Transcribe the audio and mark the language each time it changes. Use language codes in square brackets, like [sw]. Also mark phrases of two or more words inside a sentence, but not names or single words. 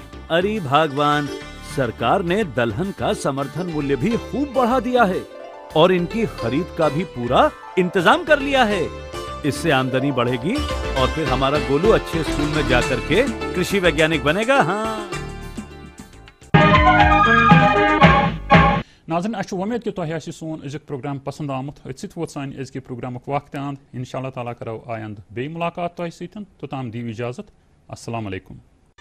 [hi] अरे भगवान, सरकार ने दलहन का समर्थन मूल्य भी खूब बढ़ा दिया है और इनकी खरीद का भी पूरा इंतजाम कर लिया है। इससे आमदनी बढ़ेगी और फिर हमारा गोलू अच्छे स्कूल में जाकर के कृषि वैज्ञानिक बनेगा। हाँ [ks] नाज़रीन, अच्छी उम्मीद कि तुम सोन अजुक प्रोग्राम पसंद आमुत। अत वो सान अजक प्रोग्रामुक वक्त आंद। [ar] إن شاء الله تعالى [ks] करो आयंद बे मुलाकात तुम सतन। तोताम दीव इजाजत। [ar] السلام عليكم.